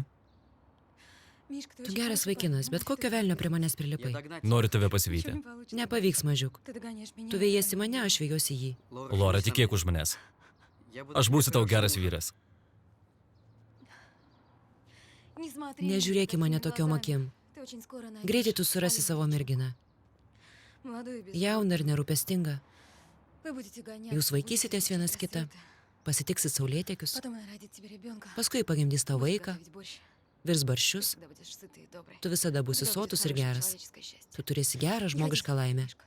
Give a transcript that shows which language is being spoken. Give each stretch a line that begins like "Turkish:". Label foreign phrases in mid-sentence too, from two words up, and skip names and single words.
Russian: Мишка, ты
Lithuanian: Tu
Russian: очень
Lithuanian: geras
Russian: хороший парень,
Lithuanian: vaikinas,
Russian: но
Lithuanian: bet
Russian: что
Lithuanian: kokio
Russian: ты
Lithuanian: velnio
Russian: делаешь?
Lithuanian: prie manęs
Russian: Я
Lithuanian: prilipai.
Russian: догнать
Lithuanian: Noriu tave
Russian: Ничего
Lithuanian: pasivyti.
Russian: не получится.
Lithuanian: Nepavyks, mažiuk.
Russian: Ты догоняешь меня.
Lithuanian: Tu
Russian: а
Lithuanian: vėjiesi
Russian: я
Lithuanian: mane, aš vėjuosi jį. Laura, tikėk už manęs. Aš būsiu tau geras vyras.
Russian: Не смотри на меня
Lithuanian: Nežiūrėk į mane
Russian: такими
Lithuanian: tokiom
Russian: глазами.
Lithuanian: akim.
Russian: Ты очень скоро найдешь
Lithuanian: Greitai tu surasi
Russian: свою
Lithuanian: savo
Russian: девочку.
Lithuanian: merginą.
Russian: Молодую и безумную.
Lithuanian: Jauna ir nerūpestinga.
Russian: Вы будете гоняться,
Lithuanian: Jūs
Russian: будете
Lithuanian: vaikysitės vienas
Russian: встречать
Lithuanian: kitą,
Russian: рассветы.
Lithuanian: pasitiksit saulėtekius,
Russian: Потом она родит тебе ребенка.
Lithuanian: paskui pagimdys tau
Russian: Будешь
Lithuanian: vaiką,
Russian: готовить борщ.
Lithuanian: virs
Russian: Ты
Lithuanian: barščius,
Russian: всегда будешь сытый и добрый.
Lithuanian: tu visada būsi
Russian: У тебя будет
Lithuanian: sotus ir
Russian: хорошее
Lithuanian: geras.
Russian: человеческое счастье.
Lithuanian: Tu turėsi gerą
Russian: Не ходи
Lithuanian: žmogišką
Russian: с тобой,
Lithuanian: laimę.
Russian: Мишка.